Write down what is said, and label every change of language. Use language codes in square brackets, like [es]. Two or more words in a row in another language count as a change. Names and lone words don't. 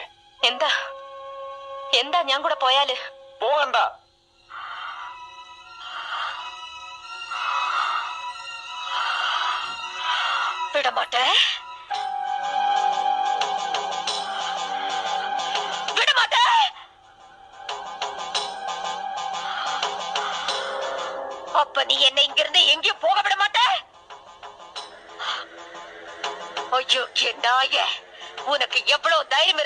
[ml] എന്താ എന്താ ഞാൻ കൂടെ പോയാല്? പോകണ്ട. [ta] விடமாட்டே, விடமாட்டே. அப்ப நீ என்னை இங்கிருந்து எங்கேயும் போக விட மாட்டே? ஐயோ நாயே, உனக்கு எவ்வளவு தைரியம் இருக்கு?